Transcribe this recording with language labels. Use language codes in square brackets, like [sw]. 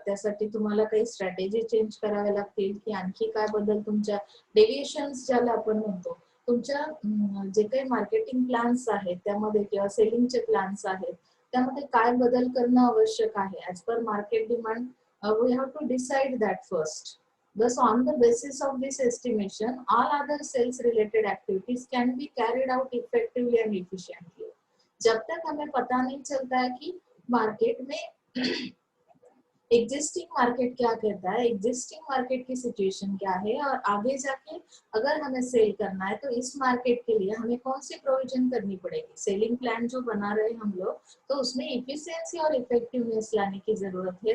[mr] त्यासाठी तुम्हाला काही स्ट्रॅटेजी चेंज कराव्या लागतील की आणखी काय बदल तुमच्या डेव्हिएशन्स ज्याला आपण म्हणतो तुमच्या जे काही मार्केटिंग प्लॅन्स आहेत त्यामध्ये किंवा सेलिंगचे प्लॅन्स आहेत त्यामध्ये काय बदल करणं आवश्यक आहे [en] As per market demand. We have to decide that first. Thus, on the basis of this estimation, all other sales related activities can be carried out effectively and efficiently. [hi] जब तक हमें पता नहीं चलता है कि मार्केट में एग्जिस्टिंग मार्केट क्या कहता है, एग्जिस्टिंग मार्केट की सिचुएशन क्या है, और आगे जाके अगर हमें सेल करना है तो इस मार्केट के लिए हमें कौन सी प्रोविजन करनी पड़ेगी. सेलिंग प्लान जो बना रहे हम लोग, तो उसमें इफिशिएंसी और इफेक्टिवनेस लाने की जरूरत है.